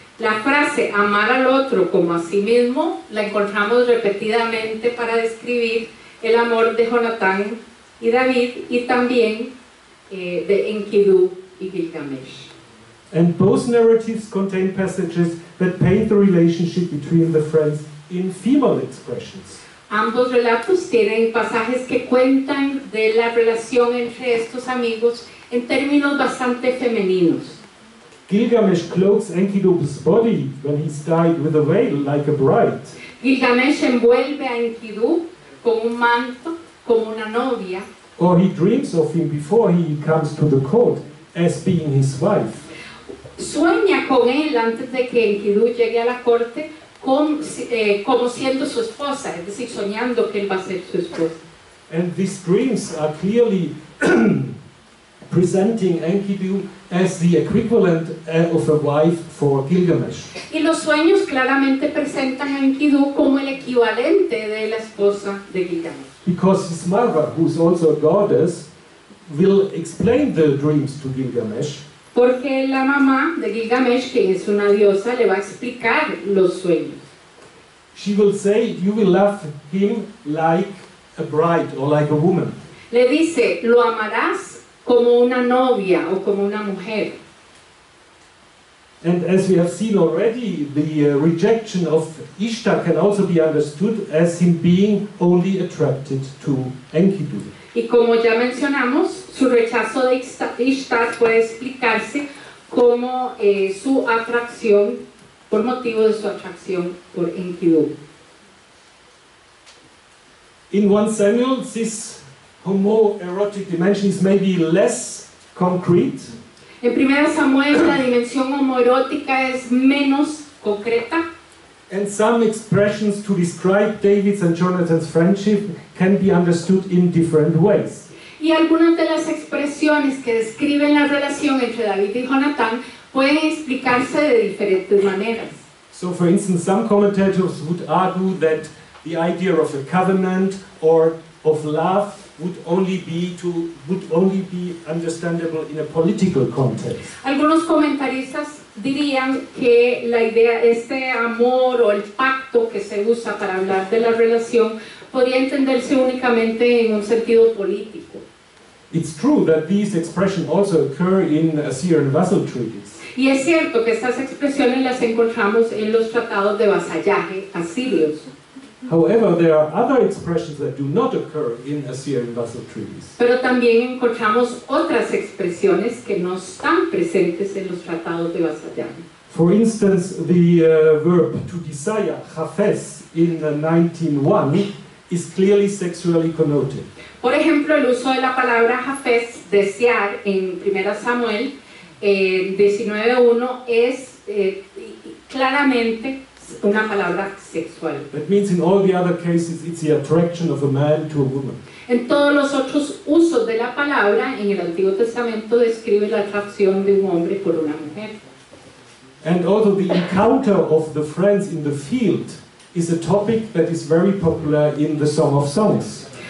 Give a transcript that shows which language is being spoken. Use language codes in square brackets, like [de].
[es] La frase amar al otro como a sí mismo la encontramos repetidamente para describir el amor de Jonatán y David y también de Enkidu y Gilgamesh. [en] And both narratives contain passages that paint the relationship between the friends in female expressions. [es] Ambos relatos tienen pasajes que cuentan de la relación entre estos amigos en términos bastante femeninos. [en] Gilgamesh clothes Enkidu's body when he's dyed with a veil like a bride. [es] Gilgamesh envuelve a Enkidu con un manto como una novia. [en] Or he dreams of him before he comes to the court as being his wife. [es] Sueña con él antes de que Enkidu llegue a la corte como siendo su esposa, es decir, soñando que él va a ser su esposa. [en] And these dreams are clearly presenting Enkidu as the equivalent of a wife for Gilgamesh. [es] Y los sueños claramente presentan a Enkidu como el equivalente de la esposa de Gilgamesh. [en] Because his mother, who is also a goddess, will explain the dreams to Gilgamesh. [es] Porque la mamá de Gilgamesh, que es una diosa, le va a explicar los sueños. [en] She will say, you will love him like a bride or like a woman. [es] Le dice, lo amarás como una novia o como una mujer. [en] And as we have seen already, the rejection of Ishtar can also be understood as him being only attracted to Enkidu. [es] Y como ya mencionamos, su rechazo de Ishtar puede explicarse como su atracción, por motivo de su atracción por Enkidu. [en] In 1 Samuel, this homoerotic dimension is maybe less concrete. [es] En 1 Samuel la dimensión homoerótica es menos concreta. [en] And some expressions to describe David's and Jonathan's friendship can be understood in different ways. [es] Y algunas de las expresiones que describen la relación entre David y Jonatán pueden explicarse de diferentes maneras. [en] So, for instance, some commentators would argue that the idea of a covenant or of love would only be understandable in a political context. [es] Algunos comentaristas dirían que la idea, este amor o el pacto que se usa para hablar de la relación podría entenderse únicamente en un sentido político. [en] It's true that these expressions also occur in Assyrian vassal treaties. [es] Y es cierto que estas expresiones las encontramos en los tratados de vasallaje asirios. [en] However, there are other expressions that do not occur in Assyrian vassal treaties. [es] Pero también encontramos otras expresiones que no están presentes en los tratados de vasallaje. [en] For instance, the verb to desire, chafes, in 19:1 is clearly sexually connoted. [es] Por ejemplo, el uso de la palabra jafes, desear, en 1 Samuel 19:1 es claramente una palabra sexual. [en] That means in all the other cases it's the attraction of a man to a woman. [es] En todos los otros usos de la palabra, en el Antiguo Testamento describe la atracción de un hombre por una mujer. [en] And also the encounter of the friends in the field is a topic that is very popular in the Song of Songs.